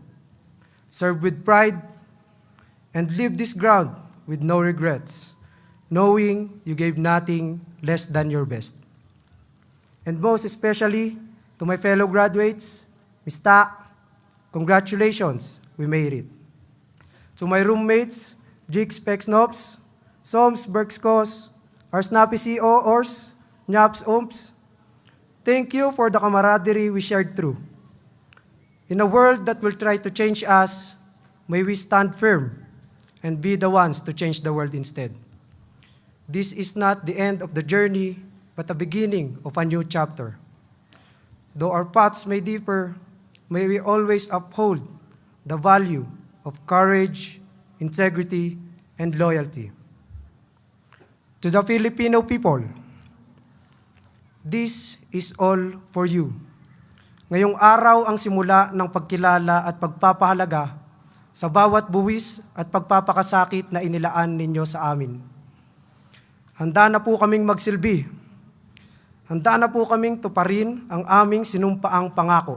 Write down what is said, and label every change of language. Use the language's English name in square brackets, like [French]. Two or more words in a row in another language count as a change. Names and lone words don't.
[English] Serve with pride and leave this ground with no regrets, knowing you gave nothing less than your best. And most especially, to my fellow graduates, Mista, congratulations, we made it. To my roommates, Jix Pexnops, Soms Berkskos, our snappy COors, Nyaps Omps, thank you for the camaraderie we shared through. In a world that will try to change us, may we stand firm and be the ones to change the world instead. This is not the end of the journey, but the beginning of a new chapter. Though our paths may differ, may we always uphold the value of courage, integrity, and loyalty. To the Filipino people, this is all for you. [Filipino] Ngayong araw ang simula ng pagkilala at pagpapahalaga sa bawat buwis at pagpapakasakit na inilaan ninyo sa amin. Handa na po kaming magsilbi. Handa na po kaming tuparin ang aming sinumpaang pangako.